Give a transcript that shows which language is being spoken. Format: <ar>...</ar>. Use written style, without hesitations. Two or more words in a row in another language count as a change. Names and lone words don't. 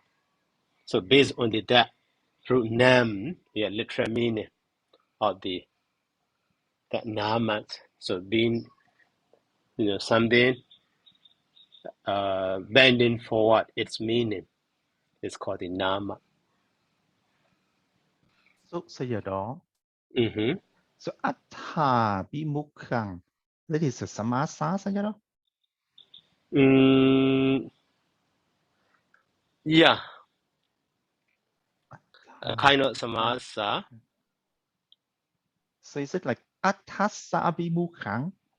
<en>So based on that root name, literal meaning of that nama. So being, something bending forward its meaning is called the nama. So Sayadaw. Mm-hmm.</en> <pi>So atta bimukhang.</pi> <en>That is a samasa, Sayadaw? Yeah, a kind of samasa. So is it like</en> <pi>attassa bimukhang?</pi>